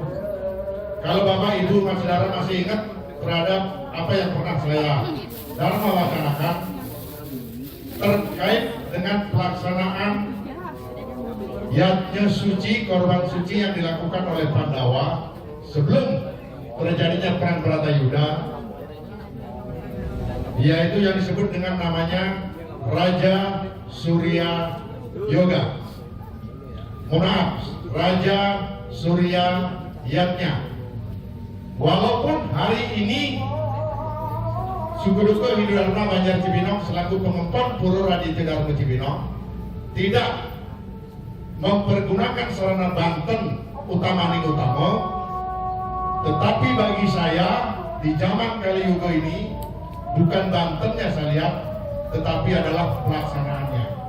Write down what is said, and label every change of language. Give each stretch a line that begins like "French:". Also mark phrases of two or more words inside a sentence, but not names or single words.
Indonesian: Kalau Bapak Ibu Mas Dharma masih ingat terhadap apa yang pernah saya Dharma wacanakan terkait dengan pelaksanaan yatnya suci, korban suci yang dilakukan oleh Pandawa sebelum terjadinya perang Bharatayuda, yaitu yang disebut dengan namanya Raja Surya Yoga. Maaf, Raja Surya Yatnya. Walaupun hari ini Suku Duke Hindu Dharma Banjar Cibinong selaku pengempon Pura Raditya Dharma Cibinong tidak mempergunakan sarana Banten Utamaning Utama, tetapi bagi saya di zaman Kaliuga ini bukan Bantennya saya lihat, tetapi adalah pelaksanaannya.